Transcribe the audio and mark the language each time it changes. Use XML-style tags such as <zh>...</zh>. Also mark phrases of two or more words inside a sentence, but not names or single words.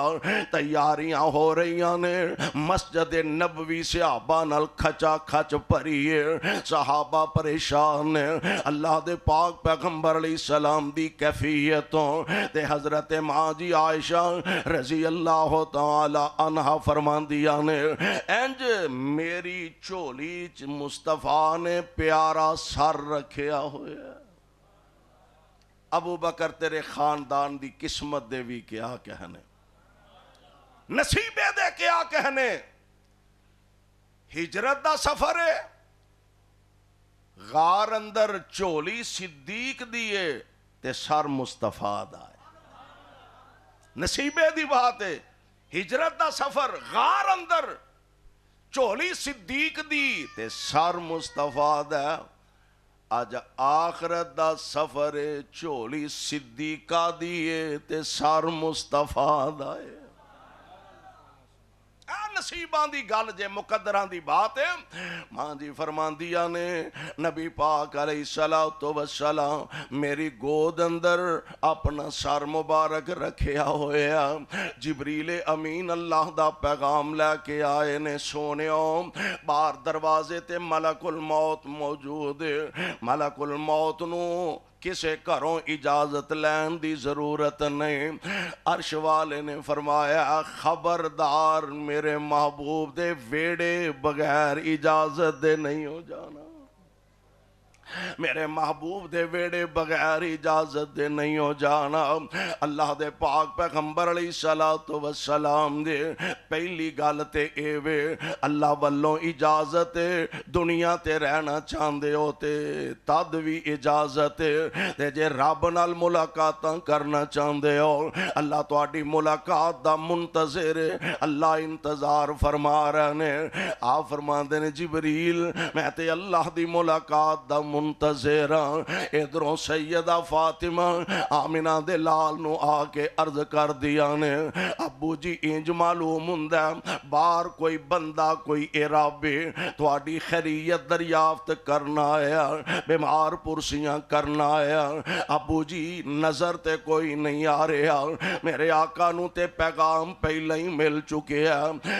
<pa>تیاریاں ہو رہیاں نے، مسجد نبوی صحابہ نال کھچا کھچ پریے، صحابہ پریشان نے، اللہ دے پاک پیغمبر</pa> <ar>علیہ السلام</ar> <pa>دی کیفیتوں تے حضرت ماں جی عائشہ</pa> <ar>رضی اللہ تعالی عنہ</ar> <pa>فرماندیاں نے، انج میری چولی چ مصطفیٰ نے پیارا سر رکھیا ہویا۔ ابو بکر تیرے خاندان دی قسمت دے بھی کیا کہنے، نصیبے دے کیا کہنے، ہجرت دا سفر ہے، غار اندر چولی صدیق دیے تے سر مصطفیٰ دا ہے، نصیبے دی بات ہے، ہجرت دا سفر، غار اندر چولی صدیق دی تے سر مصطفیٰ دا۔ آج آخرت دا سفر ہے، چولی صدیقہ دیے تے سر مصطفیٰ دا ہے۔ نصیبان دی گل جے مقدران دی بات ہے، ماں جی فرماندیا نے نبی پاک</pa> <ar>علیہ السلام</ar> <pa>میری گود اندر اپنا سر مبارک رکھیا ہویا، جبریل امین اللہ دا پیغام لے کے آئے نے، سونیوں باہر دروازے تے ملک الموت موجود ہے، ملک الموت نو کسے گھروں اجازت لین دی ضرورت نہیں۔ عرش والے نے فرمایا خبردار میرے محبوب دے ویڑے بغیر اجازت دے نہیں ہو جانا، میرے محبوب دے ویڑے بغیر اجازت دے نہیں ہو جانا۔ اللہ دے پاک پیغمبر</pa> <ar>علیہ السلام</ar> <pa>دے پہلی گل تے اے وے، اللہ والوں اجازت دنیا تے رہنا چاہندے ہوتے تد بھی اجازت تے جے رب نال ملاقاتاں کرنا چاہندے ہو، اللہ تواڈی ملاقات دا منتظر، اللہ انتظار فرما رہے نے۔ آپ فرماندے نے جبریل میں تے اللہ دی ملاقات دا منتظر ہاں۔ ادھروں سیدہ فاطمہ آمنہ دے لال نو آ کے عرض کر دیا نے، ابو جی انج معلوم ہوندا باہر کوئی بندہ کوئی عرابی تواڈی خیریت دریافت کرنا آیا، بیمار پرسیاں کرنا آیا، ابو جی نظر تے کوئی نہیں آ رہا، میرے آقا نو تے پیغام پہلے ہی مل چکے ہیں۔</pa>